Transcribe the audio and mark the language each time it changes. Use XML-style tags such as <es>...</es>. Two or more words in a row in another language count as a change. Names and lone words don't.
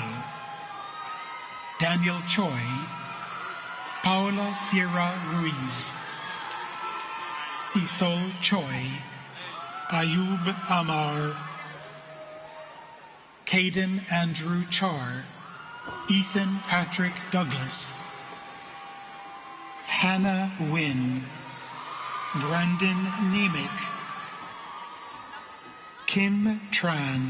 <en>Daniel Choi. Paula Sierra Ruiz. Isol Choi. Ayub Amar. Caden Andrew Char. Ethan Patrick Douglas. Hannah Wynn. Brandon Nemick. Kim Tran.</en>